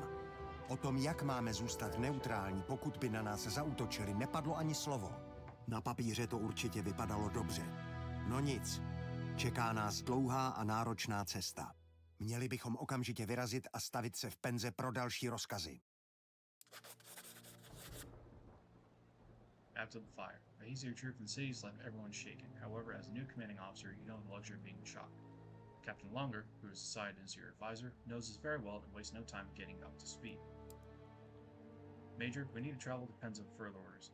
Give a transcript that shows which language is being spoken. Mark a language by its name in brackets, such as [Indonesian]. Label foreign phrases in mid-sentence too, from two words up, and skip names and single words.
[Czech] O tom, jak máme zůstat neutrální, pokud by na nás zaútočili, nepadlo ani slovo. Na papíře to určitě vypadalo dobře. No nic, čeká nás dlouhá a náročná cesta. Měli bychom okamžitě vyrazit a stavit se v penze pro další rozkazy. [English] After the fire, a easier trip in the cities left everyone shaken. However, as a new commanding officer, you know the luxury of being shocked. Captain Longer, who is assigned as your advisor, knows this very well and wastes no time getting up to speed. Major, we need to travel to Penza for further orders.